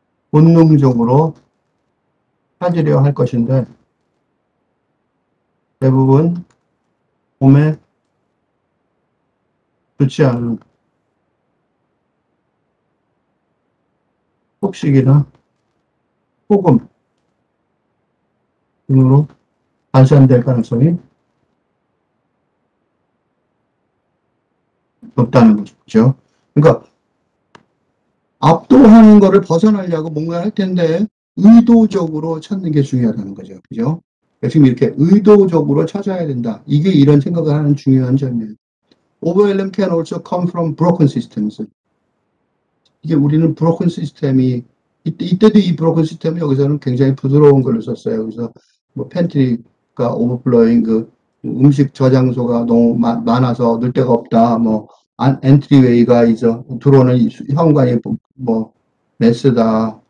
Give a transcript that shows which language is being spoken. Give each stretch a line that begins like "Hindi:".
Korean: 본능적으로 찾으려 할 것인데, 대부분 몸에 좋지 않은 폭식이나 폭음 등으로 발산될 가능성이 높다는 거죠. 그러니까 압도하는 거를 벗어나려고 뭔가 할 텐데 의도적으로 찾는 게 중요하다는 거죠. 그죠? 지금 이렇게 의도적으로 찾아야 된다. 이게 이런 생각을 하는 중요한 점이에요.
English: Overwhelm can also come from broken systems.
Korean: 이게 우리는 broken 시스템이 이때도 이 broken 시스템은 여기서는 굉장히 부드러운 걸로 썼어요. 그래서 뭐 팬트리가 오버플로잉, 그 음식 저장소가 너무 많아서 넣을 데가 없다. 뭐 엔트리웨이가 이제 들어오는 현관이 뭐 메스다.